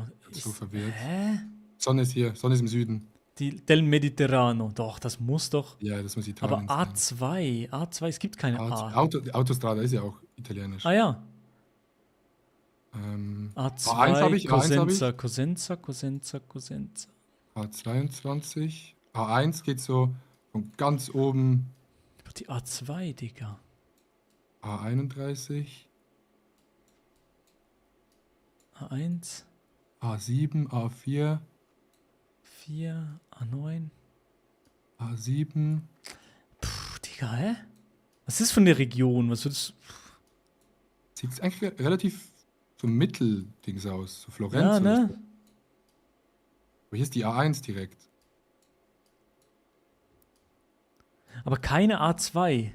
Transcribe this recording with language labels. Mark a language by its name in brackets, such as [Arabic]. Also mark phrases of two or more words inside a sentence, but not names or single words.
[German] So verwirrt. Hä? Sonne ist hier, Sonne ist im Süden. Die Del Mediterrano. Doch, das muss doch. Ja, das muss Italien Aber sein. A2, es gibt keine A. Autostrada ist ja auch italienisch. Ah ja. A2, A1 habe ich, A1 habe ich. Cosenza. A22. A1 geht so von ganz oben. Die A2, Digga. A31. A1. A7, A4. 4, A9. A7. Puh, Digga, hä? Was ist von der Region? Was würdest Sieht eigentlich relativ so Mitteldings aus. So Florenz. Ja, oder ne? so. Aber hier ist die A1 direkt. Aber keine A2.